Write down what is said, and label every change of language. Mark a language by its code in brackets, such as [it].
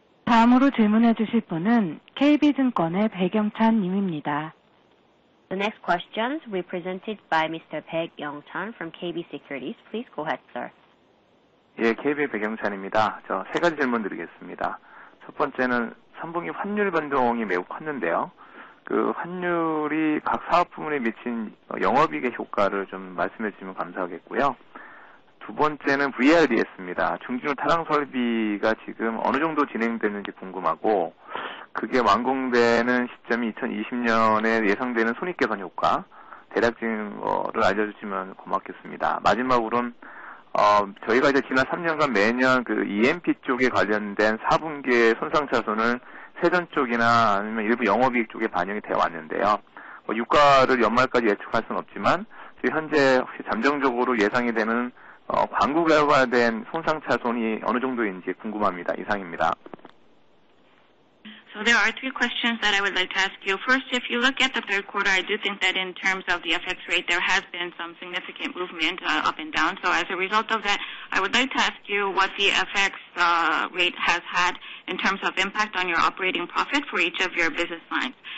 [ko] 다음으로 질문해 주실 분은 KB증권의 백영찬 님입니다. [en] The next questions will be presented by Mr. Baek Young-chan from KB Securities. Please go ahead, sir. [ko] 예, KB 백영찬입니다. 저 세 가지 질문 드리겠습니다. 첫 번째는 3분기 환율 변동이 매우 컸는데요. 그 환율이 각 사업 부문에 미친 영업이익의 효과를 좀 말씀해 주시면 감사하겠고요. 두 번째는 VRDS입니다. 중진호 타당 설비가 지금 어느 정도 진행되는지 궁금하고, 그게 완공되는 시점이 2020년에 예상되는 손익 개선 효과, 대략적인 거를 알려주시면 고맙겠습니다. 마지막으로는 저희가 이제 지난 3년간 매년 그 EMP 쪽에 관련된 4분기의 손상 차손을 세전 쪽이나 아니면 일부 영업이익 쪽에 반영이 되어 왔는데요. 유가를 연말까지 예측할 수는 없지만 현재 혹시 잠정적으로 예상이 되는 광고 결과된 손상 차손이 어느 정도인지 궁금합니다. 이상입니다. [en] So there are three questions that I would like to ask you. First, if you look at the third quarter, I do think that in terms of the FX rate, there has been some significant movement up and down. So as a result of that, I would like to ask you what the FX rate has had in terms of impact on your operating profit for each of your business lines.